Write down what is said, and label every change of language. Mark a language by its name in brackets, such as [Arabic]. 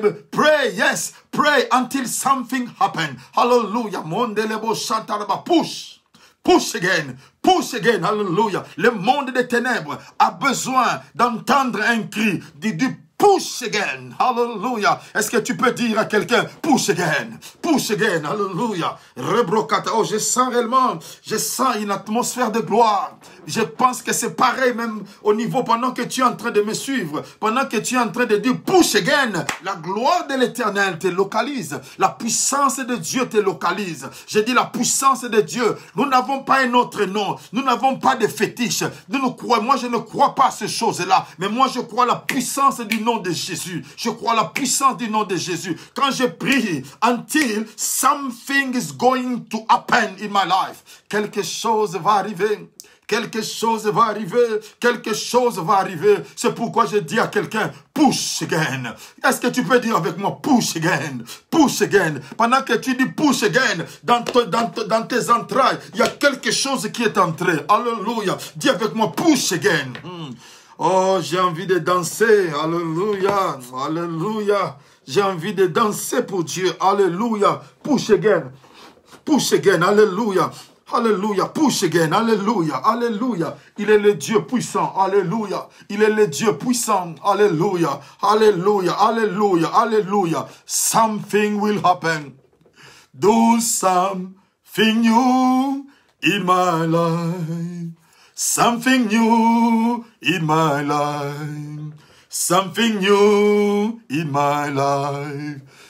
[English] Pray, yes. Pray until something happens. Hallelujah. Push. Push again, hallelujah. [French] Le monde des ténèbres a besoin d'entendre un cri, du [English] Push again. Hallelujah. [French] Est-ce que tu peux dire à quelqu'un, [English] push again. Push again. Hallelujah. [French] Rebrocata. Oh, je sens réellement, je sens une atmosphère de gloire. Je pense que c'est pareil même au niveau pendant que tu es en train de me suivre. Pendant que tu es en train de dire, [English] push again. [French] La gloire de l'Éternel te localise. La puissance de Dieu te localise. Je dis la puissance de Dieu. Nous n'avons pas un autre nom. Nous n'avons pas de fétiche. Moi, je ne crois pas à ces choses-là. Mais moi, je crois à la puissance du nom de Jésus. Je crois à la puissance du nom de Jésus. Quand je prie, [English] until something is going to happen in my life. [French] Quelque chose va arriver. Quelque chose va arriver, quelque chose va arriver. C'est pourquoi je dis à quelqu'un, [English] push again. [French] Est-ce que tu peux dire avec moi, [English] push again, push again. [French] Pendant que tu dis [English] push again, [French] dans tes entrailles, il y a quelque chose qui est entré. Alléluia. Dis avec moi, [English] push again. [French] Oh, j'ai envie de danser. Alléluia, alléluia. J'ai envie de danser pour Dieu. [English] Alléluia. Push again. Push again. Alléluia. [French] Alléluia, [English] push again, [French] alléluia, alléluia. Il est le Dieu puissant, alléluia. Il est le Dieu puissant, alléluia, alléluia, alléluia, alléluia. [English] Something will happen. Do something new in my life. Something new in my life. Something new in my life.